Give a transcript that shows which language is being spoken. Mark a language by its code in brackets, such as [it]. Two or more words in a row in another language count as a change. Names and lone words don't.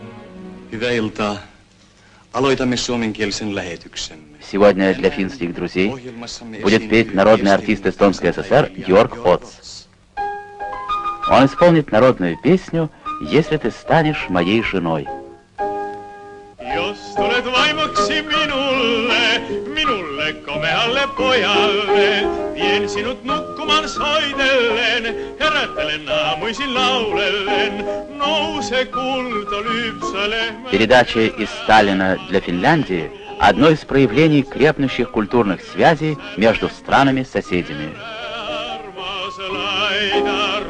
[ru] Сегодня для финских друзей будет петь народный артист Эстонской ССР Георг Оц. Он исполнит народную песню «Если ты станешь моей женой». [fi] Jos tulet vaimoksi minulle komealle pojalle, vien sinut nukkumaan soitellen, herättelen aamuisin laulellen, nouse kulta lypsälemään. [ru] Передача из Сталина для Финляндии – одно из проявлений крепнущих культурных связей между странами-соседями.